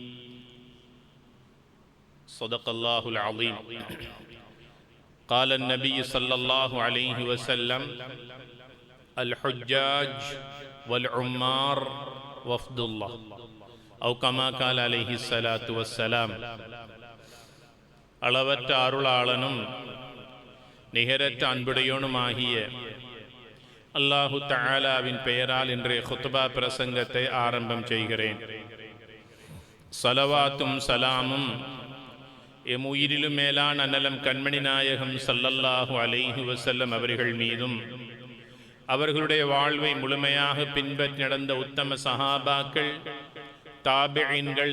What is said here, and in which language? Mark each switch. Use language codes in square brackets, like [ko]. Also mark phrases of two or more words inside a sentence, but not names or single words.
[ar] صدق الله العظيم قال النبي صلى الله عليه وسلم الحجاج والعمار وفد الله أو كما قال عليه الصلاة والسلام [ta] அளவற்ற அருளாளனும் நிகரற்ற அன்புடையோனுமாகிய அல்லாஹு தஆலாவின் பெயரால் இன்றைய குத்பா பிரசங்கத்தை ஆரம்பம் செய்கிறேன். ஸலவாத்தும் சலாமும் எம் உயிரிலும் மேலான அன்னலம் கண்மணி நாயகம் [ar] صلى الله عليه وسلم [ta] அவர்கள் மீதும் அவர்களுடைய வாழ்வை முழுமையாக பின்பற்றி நடந்த உத்தம சஹாபாக்கள், தாபிஈன்கள்,